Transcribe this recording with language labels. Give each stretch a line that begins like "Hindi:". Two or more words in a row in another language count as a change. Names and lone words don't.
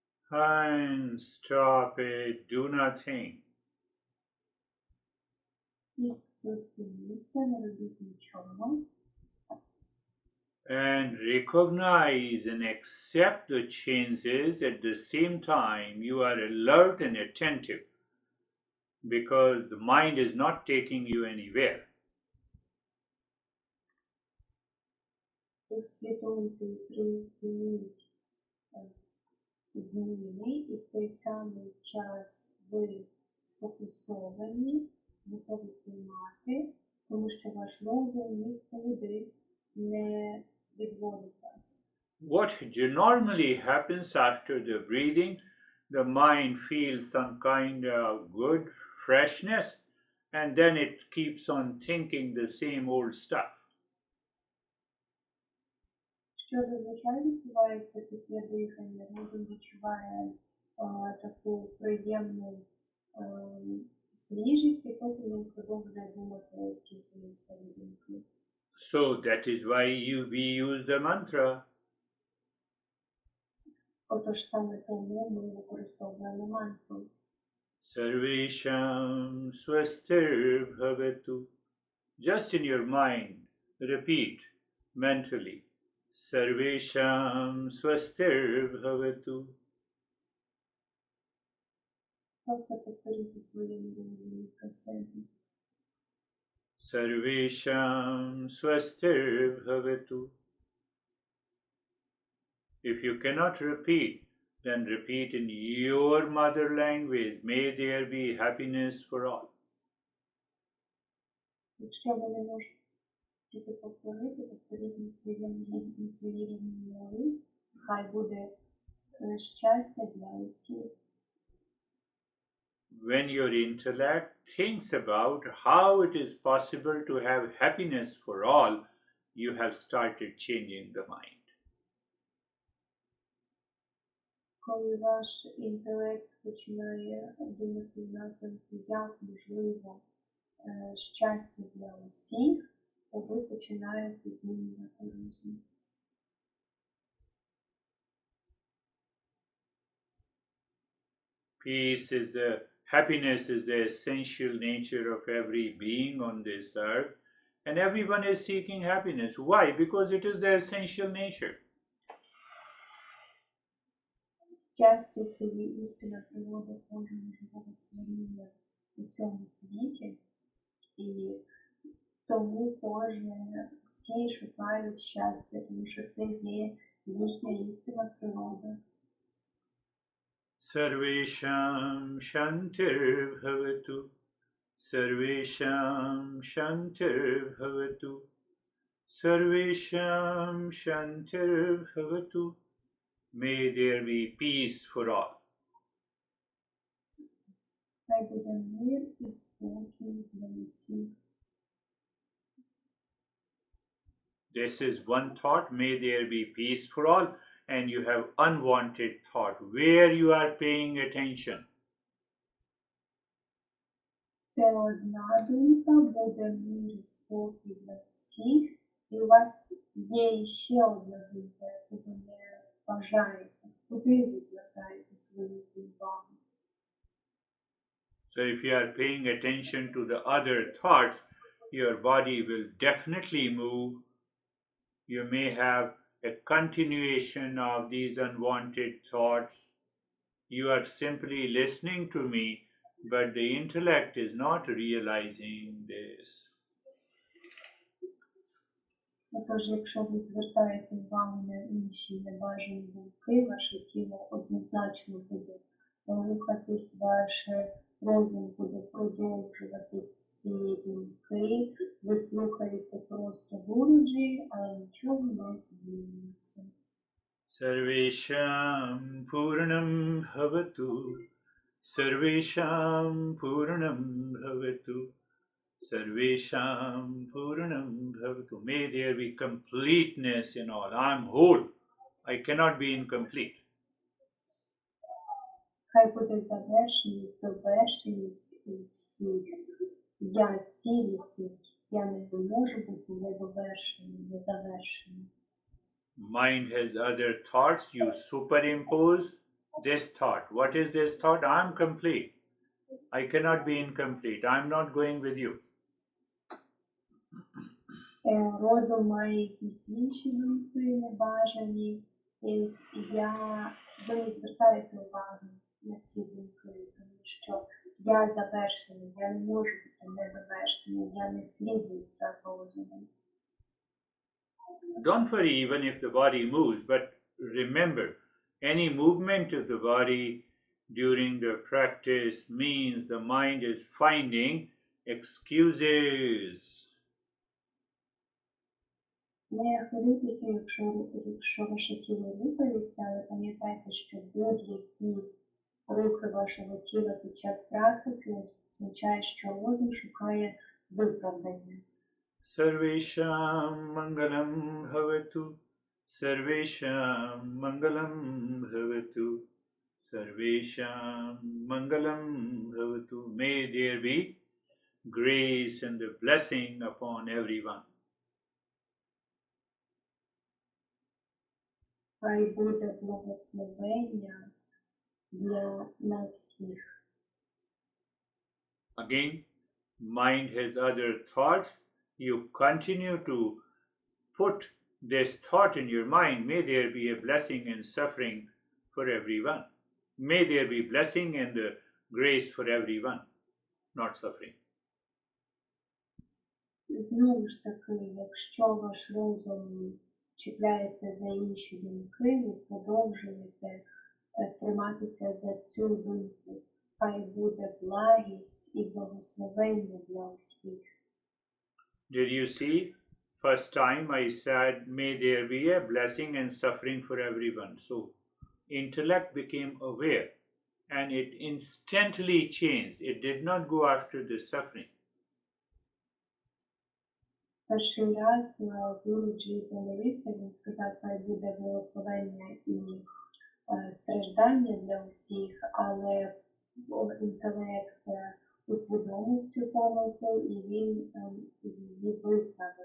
English: And stop it. Do not think.
Ukrainian: І зупиніться, не робіть нічого.
English: And recognize and accept the changes. At the same time, you are alert and attentive because the mind is not taking you anywhere.
Ukrainian: Усвідомити і прийміть зміни, і в той самий час ви сфокусовані, готові приймати, тому що ваш розум нікуди не відводить вас.
English: What normally happens after the breathing, the mind feels some kind of good freshness, and then it keeps on thinking the same old stuff.
Ukrainian: Що зазвичай відбувається після дихання? Розум відчуває таку приємну свіжість, і потім він продовжує думати ті свої старі думки.
English: So that is why we use the mantra.
Ukrainian: Отож саме тому ми використовуємо мантру.
Sanskrit: सर्वेषां स्वस्तिर् भवतु.
English: Just in your mind, repeat mentally.
Sanskrit: सर्वेषां स्वस्तिर् भवतु.
Ukrainian: Просто повторіть у своєму розумі про себе.
Sanskrit: सर्वेषां स्वस्तिर् भवतु.
English: If you cannot repeat, then repeat in your mother language. May there be happiness for all.
Ukrainian: Якщо ви не можете повторити, повторіть на своїй рідній мові. Хай буде щастя для усіх.
English: When your intellect thinks about how it is possible to have happiness for all, you have started changing the mind.
Ukrainian: Коли ваш інтелект починає думати напрямку, як можливо щастя для усіх, то ви починаєте змінювати розум.
English: Happiness is the essential nature of every being on this earth, and everyone is seeking happiness. Why? Because it is the essential nature.
Ukrainian: Щастя – це є істина природи кожного живого створіння у цьому світі, і тому всі шукають щастя, тому що це є їхня істина природи.
Sanskrit: सर्वेषां शान्तिर् भवतु. सर्वेषां शान्तिर् भवतु. सर्वेषां शान्तिर् भवतु.
English: May there be peace for all.
Ukrainian: Хай буде мир і спокій для усіх.
English: This is one thought. May there be peace for all. And you have unwanted thought where you are paying attention.
Ukrainian: Це одна думка, буде мир і спокій для всіх. І у вас є ще одна думка, яку ви не бажаєте. Куди ви звертаєте свою увагу?
English: So if you are paying attention to the other thoughts, your body will definitely move. You may have a continuation of these unwanted thoughts. You are simply listening to me, but the intellect is not realizing this.
Ukrainian: Отож, якщо ви звертаєте увагу на інші небажані думки, ваше тіло однозначно буде рухатись, ваш розум буде продовжувати ці думки, ви слухаєте просто гуруджі, але нічого не змінюється.
Sanskrit: सर्वेषां पूर्णं भवतु. सर्वेषां पूर्णं भवतु. सर्वेषां पूर्णं भवतु.
English: May there be completeness in all. I am whole. I cannot be incomplete.
Ukrainian: Хай буде завершеність, довершеність у всіх. Я цілісний, я не можу бути недовершеним, незавершеним.
English: Mind has other thoughts you superimpose. this thought. What is this thought? I'm complete. I cannot be incomplete. I'm not going with you.
Ukrainian: Розум має якісь інші думки, небажані, і ви не звертаєте увагу на ці думки, тому що я завершений, я не можу бути недовершений, я не слідую за розумом.
English: Don't worry even if the body moves, but remember, any movement of the body during the practice means the mind is finding excuses.
Ukrainian: Не хвилюйтеся, якщо ваше тіло рухається, але пам'ятайте, що будь-які рухи вашого тіла під час практики означає, що розум шукає виправдання.
Sanskrit: सर्वेषां मङ्गलं भवतु, सर्वेषां मङ्गलं भवतु, सर्वेषां मङ्गलं भवतु.
English: May there be grace and the blessing upon everyone.
Ukrainian: Хай буде благословення на всіх.
English: Again, mind has other thoughts. You continue to put this thought in your mind. May there be a blessing and suffering for everyone. May there be blessing and the grace for everyone, not suffering.
Ukrainian: Знову ж таки, якщо ваш розум чіпляється за інші думки, ви продовжуєте триматися за цю думку. Хай буде благість і благословення для усіх.
English: Did you see? First time I said, may there be a blessing and suffering for everyone. So, intellect became aware and it instantly changed. It did not go after the suffering.
Ukrainian: Перший раз Гурджі помолився, він сказав, хай буде благословення і страждання для усіх, але інтелект усвідомив цю помилку і він її виправив.